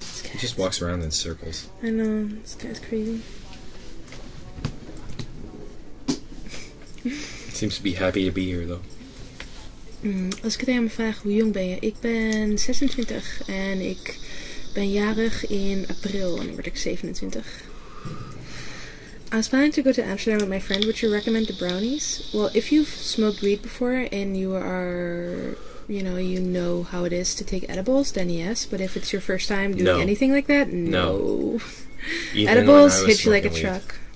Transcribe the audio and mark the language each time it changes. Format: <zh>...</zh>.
<en>He just walks around in circles. I know, this guy's crazy. Seems to be happy to be here though.</en> <nl>Als ik het aan me vraag, hoe jong ben je? Ik ben 26 en ik ben jarig in april en dan word ik 27.</nl> <en>I was planning to go to Amsterdam with my friend. Would you recommend the brownies? Well, if you've smoked weed before and you are, you know how it is to take edibles, then yes. But if it's your first time doing anything like that, no. Edibles hit you like a truck.</en>